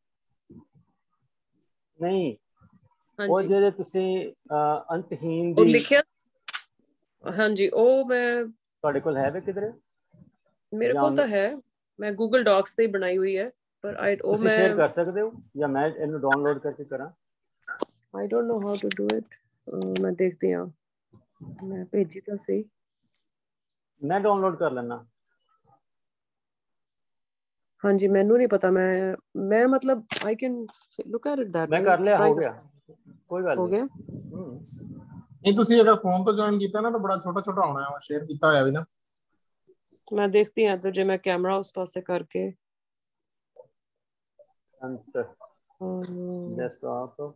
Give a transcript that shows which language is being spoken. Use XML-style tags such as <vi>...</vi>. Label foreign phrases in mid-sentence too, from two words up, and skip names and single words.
<pa>ਨਹੀਂ ਉਹ ਜਿਹੜੇ ਤੁਸੀਂ ਅੰਤਹੀਨ ਉਹ ਦੀ ਲਿਖਿਆ। ਹਾਂਜੀ ਉਹ ਮੈਂ ਤੁਹਾਡੇ ਕੋਲ ਹੈ ਵੇ ਕਿਧਰੇ? ਮੇਰੇ ਕੋਲ ਤਾਂ ਹੈ, ਮੈਂ ਗੂਗਲ ਡਾਕਸ ਤੇ ਹੀ ਬਣਾਈ ਹੋਈ ਹੈ ਪਰ ਉਹ ਤੁਸੀਂ ਸ਼ੇਅਰ ਕਰ ਸਕਦੇ ਹੋ ਜਾਂ ਮੈਂ ਇਹਨੂੰ ਡਾਊਨਲੋਡ ਕਰਕੇ ਕਰਾਂ?</pa> <en>I don't know how to do it.</en> <pa>ਮੈਂ ਦੇਖਦੀ ਹਾਂ, ਮੈਂ ਭੇਜੀ ਤਾਂ ਸਹੀ। ਮੈਂ ਡਾਊਨਲੋਡ ਕਰ ਲੈਣਾ। ਹਾਂਜੀ ਮੈਨੂੰ ਨਹੀਂ ਪਤਾ, ਮੈਂ ਮਤਲਬ</pa> <en>I can look at it that way.</en> <pa>ਮੈਂ ਕਰ ਲਿਆ, ਹੋ ਗਿਆ, ਕੋਈ ਗੱਲ ਨਹੀਂ। ਹੋ ਗਿਆ ਨਹੀਂ ਤੁਸੀਂ ਅਗਰ ਫੋਨ ਤੋਂ ਜੁਆਇਨ ਕੀਤਾ ਨਾ ਤਾਂ ਬੜਾ ਛੋਟਾ ਛੋਟਾ ਆਉਣਾ ਹੈ, ਸ਼ੇਅਰ ਕੀਤਾ ਹੋਇਆ ਵੀ ਨਾ। ਮੈਂ ਦੇਖਦੀ ਹਾਂ ਤੇ ਜੇ ਮੈਂ ਕੈਮਰਾ ਉਸ ਪਾਸੇ ਕਰਕੇ ਡੈਸਕਟਾਪ</pa>